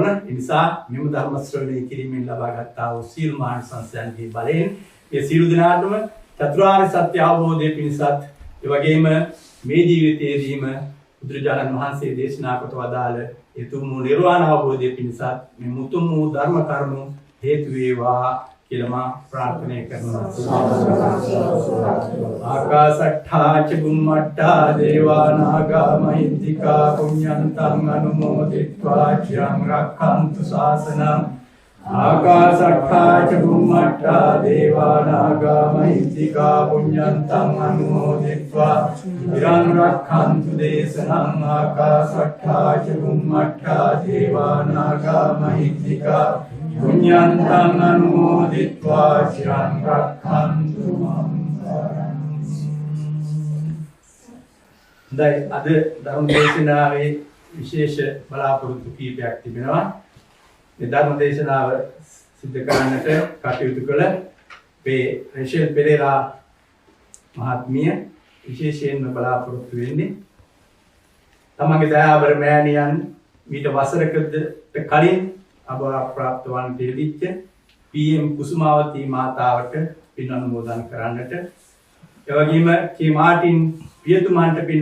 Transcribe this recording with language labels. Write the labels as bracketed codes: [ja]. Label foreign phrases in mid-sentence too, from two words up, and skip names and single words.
[si] ඒ නිසා මෙම ධර්ම ශ්‍රවණය කිරීමෙන් ලබා ගන්නා වූ සීල මානසංසයන්ගේ බලයෙන් මේ සියලු දෙනාටම චතුරාර්ය සත්‍ය අවබෝධය පිණිසත් ඒ වගේම මේ ජීවිතයේදීම බුදුරජාණන් වහන්සේ දේශනා කොට වදාළ උතුම් නිර්වාණ අවබෝධය පිණිසත් මේ මුතුම් වූ ධර්ම කරුණු හේතු වේවා කියලා මා ප්‍රාර්ථනා කරනවා. [pi] ආකාශට්ඨා ච බුම්මට්ඨා දේවා නාග මහිද්దికා පුඤ්ඤන්තං අනුමෝදිත්වා චිරං රක්ඛන්තු ශාසනං. ආකාශට්ඨා ච බුම්මට්ඨා දේවා නාග මහිද්దికා පුඤ්ඤන්තං අනුමෝදිත්වා චිරං රක්ඛන්තු දේශනං. ආකාශට්ඨා ච බුම්මට්ඨා දේවා නාග මහිද්దికා පුඤ්ඤන්තං අනුමෝදිත්වා චිරං රක්ඛන්තු මං පරං. [si] අද ධර්ම දේශනාවේ විශේෂ බලාපොරොත්තු කීපයක් තිබෙනවා. මේ ධර්ම දේශනාව සිදු කරන්නට කටයුතු කළ මේ රෙෂෙල් පෙරේරා මහත්මිය විශේෂයෙන්ම බලාපොරොත්තු වෙන්නේ තමගේ දයාබර මෑණියන් මීට වසරකට කලින් අභාවප්‍රාප්ත වන්නට ලැබිච්ච PM කුසුමාවතී මාතාවට පින් අනුමෝදන් කරන්නට, ඒ වගේම කේ මාටින් පියතුමන්ට පින්